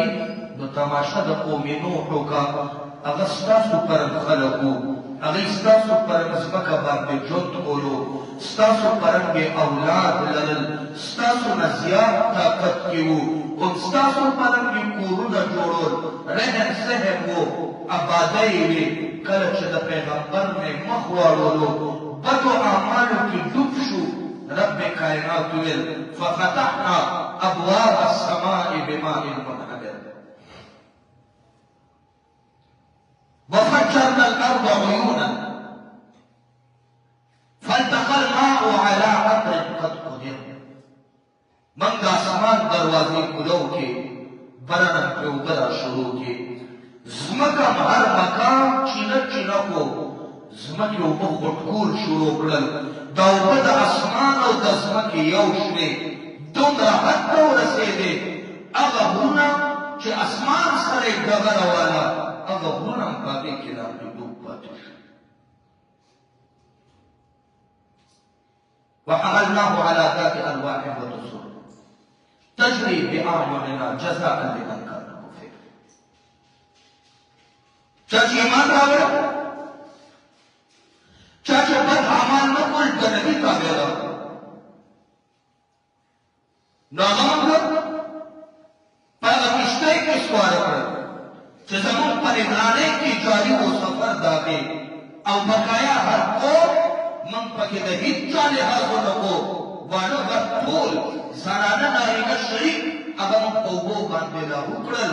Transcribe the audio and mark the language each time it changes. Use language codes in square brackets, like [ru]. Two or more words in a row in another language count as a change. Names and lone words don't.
[ps] نو تماشه د قوم نوح وکړه، هغه ستاسو پرم خلک وو، هغوی ستاسو پرم ځمکه باندې ژوند کولو، ستاسو پرم یې اولاد لرل، ستاسو نه زیات طاقت کې وو، او ستاسو پرم یې کورونه جوړول، رهن سهن وو، آبادۍ وې. کله چې د پیغمبر نه مخ واړولو بدو اعمالو کې ډوب شو، رب کائنات ویل [ar] ففتحنا ابواب السماء بماء منهمر وفجرنا الارض عيونا فالتقى الماء على قدر قد قدر. [ps] من د اسمان دروازې کولو کې برنم پرې اوبه را شروع کې، ځمکه هر مکان چینه چینه کو، ځمکې اوبه غټکول شروع کړل. دا اوبه د اسمان او د ځمکې یو شوې، دومره حد ته ورسېدې هغه غرونه چې اسمان سره یې ډغره واله، هغه غرونه هم په هغې کې لاندې ډوب پاتې شو. [ar] وحملناه على ذات الواح ودسر تجري باعيننا جزاء لمن كان كفر. [ps] چا چې ایمان راوړ، چا چې بد اعمال نه کول، د نبي تابعدار، نو هغه موږ په هغه کښتۍ کې سواره کړل چې زموږ په نگرانۍ کې جاري و سفر د هغې، او بقایا هر قوم موږ پکې د هېڅ چا لحاظ ونه کړو، واړه غټ ټول زنانه نارینه شریک هغه موږ په اوبو باندې لاهو کړل.